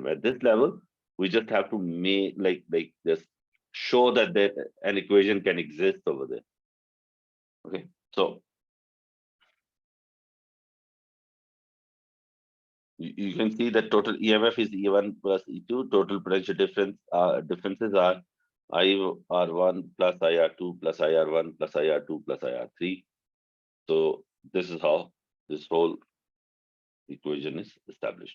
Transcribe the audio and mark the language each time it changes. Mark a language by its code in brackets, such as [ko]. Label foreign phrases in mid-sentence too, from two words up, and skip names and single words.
[en] At this level, we just have to make like just show that an equation can exist over there. Okay, so you can see that total EMF is E1 plus E2. Total potential differences are IR1 plus IR2 plus IR1 plus IR2 plus IR3. So this is how this whole equation is established.